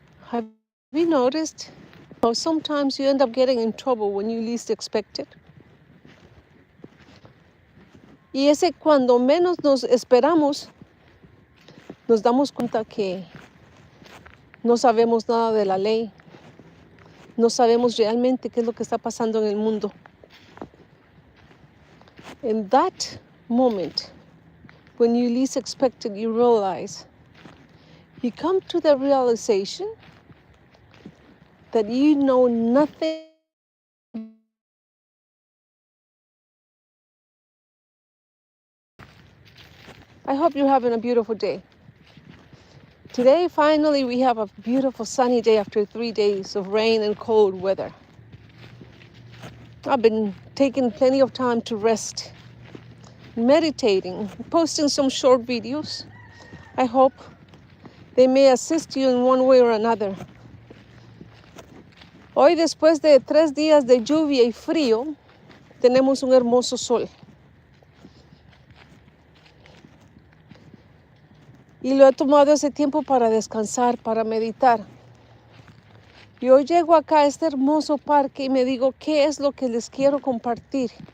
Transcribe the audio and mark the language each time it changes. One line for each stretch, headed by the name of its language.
English: Have you noticed how sometimes you end up getting in trouble when you least expect it?
Spanish: Y ese cuando menos nos esperamos, nos damos cuenta que no sabemos nada de la ley, no sabemos realmente qué es lo que está pasando en el mundo.
English: In that moment, when you least expect it, you realize, you come to the realization that you know nothing. I hope you're having a beautiful day. Today, finally, we have a beautiful sunny day after 3 days of rain and cold weather. I've been taking plenty of time to rest, meditating, posting some short videos. I hope they may assist you in one way or another.
Spanish: Hoy, después de 3 días de lluvia y frío, tenemos un hermoso sol. Y lo he tomado ese tiempo para descansar, para meditar. Y hoy llego acá a este hermoso parque y me digo, ¿qué es lo que les quiero compartir?